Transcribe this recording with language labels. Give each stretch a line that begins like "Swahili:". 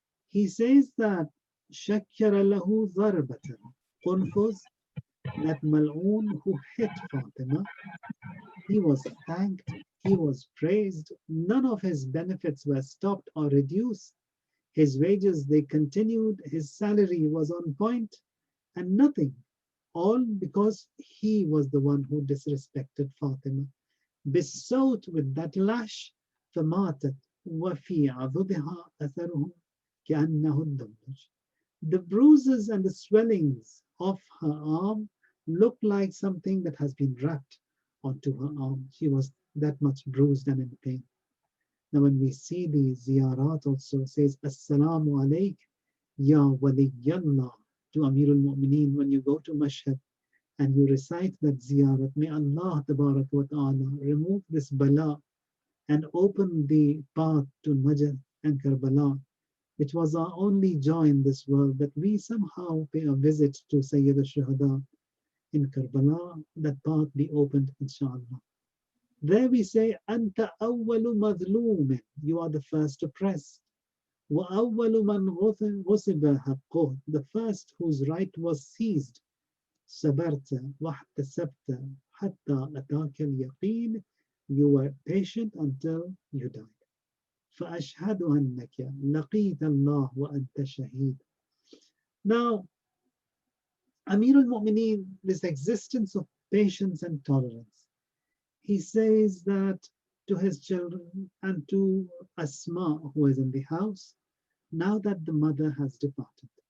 English: He says that,
Arabic: Shakkara lahu zarbatan,
English: Qunfuz, that mal'oon who hit Fatima, he was thanked, he was praised, none of his benefits were stopped or reduced. His wages, they continued, his salary was on point, and nothing. All because he was the one who disrespected Fatima. Besought with that lash,
Arabic: فَمَاتَتْ وَفِي عَضُدِهَا أَثَرُهُ كَأَنَّهُ الدَّمْجِ.
English: The bruises and the swellings of her arm looked like something that has been wrapped onto her arm. She was that much bruised and in pain. Now when we see the ziyarat also says,
Arabic: Assalamu alayk ya waliyallah,
English: to Amir al-Mu'mineen, when you go to Mashhad and you recite that ziyarat, may Allah Tabarak wa Ta'ala remove this bala and open the path to Najd and Karbala, which was our only joy in this world, that we somehow pay a visit to Sayyid al-Shuhada in Karbala, that path be opened inshallah. There we say,
Arabic: Anta awwalu madhlumin,
English: you are the first oppressed.
Arabic: Wa awwalu man ghusiba haqqoh,
English: the first whose right was seized.
Arabic: صبرت واحتسبت حتى أتاك اليقين.
English: You were patient until you died.
Arabic: فأشهد أنك لقيت الله وأنت شهيد.
English: Now, Amir al-Mu'mineen, this existence of patience and tolerance, he says that to his children and to Asma, who is in the house, now that the mother has departed.